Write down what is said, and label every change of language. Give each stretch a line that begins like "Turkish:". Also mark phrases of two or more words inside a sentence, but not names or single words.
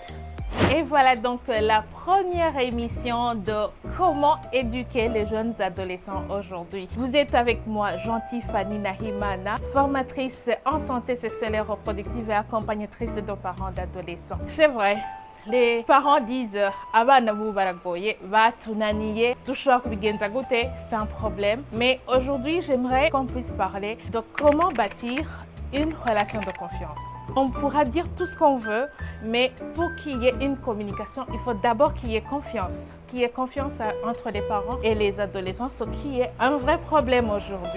French: Et voilà donc la première émission de comment éduquer les jeunes adolescents aujourd'hui. Vous êtes avec moi, Gentille Fanny Nahimana, formatrice en santé sexuelle et reproductive et accompagnatrice de parents d'adolescents. C'est vrai. Les parents disent
Kinyarwanda: abana bu baragoye batunaniye dushobora kubigenza gute
French: sans problème. Mais aujourd'hui, j'aimerais qu'on puisse parler de comment bâtir une relation de confiance. On pourra dire tout ce qu'on veut, mais pour qu'il y ait une communication, il faut d'abord qu'il y ait confiance. Qu'il y ait confiance entre les parents et les adolescents, ce qui est un vrai problème aujourd'hui.